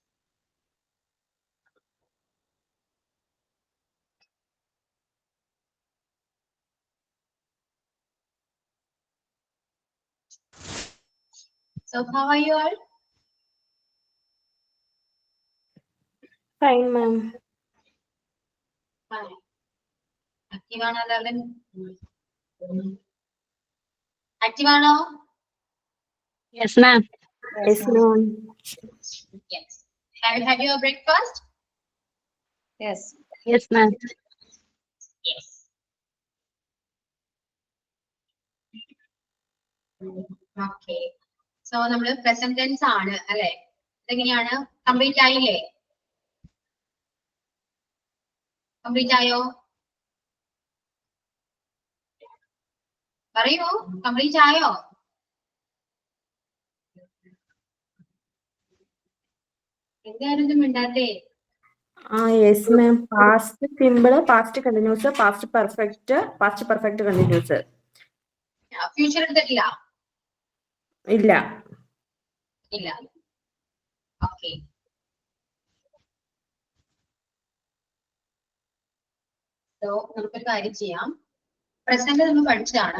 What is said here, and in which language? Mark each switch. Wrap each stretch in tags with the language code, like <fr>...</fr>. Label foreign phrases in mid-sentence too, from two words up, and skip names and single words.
<en>So, how are you all? Fine, ma'am.</en> <ml>Fine. Active ആണോ എല്ലാവരും? Active ആണോ?</ml> <en>Yes, ma'am. Yes, ma'am. Yes. Have you had your breakfast? Yes. Yes, ma'am. Yes. Okay. So,</en> <ml>നമ്മൾ</ml> <en>present tense</en> <ml>ആണ് അല്ലേ? ഇതെങ്ങനെയാണ്? Complete ആയില്ലേ? Complete ആയോ? പറയൂ, complete ആയോ? എന്തായിരുന്നു മിണ്ടാത്തേ?</ml> <en>Yes, ma'am. Past simple, past continuous, past perfect continuous.</en> <ml>ഫ്യൂച്ചർ എടുത്തിട്ടില്ല? ഇല്ല. ഇല്ല. ഓക്കെ. സോ നമുക്കൊരു കാര്യം ചെയ്യാം. പ്രസന്റ് നമ്മൾ പഠിച്ചതാണ്.</ml>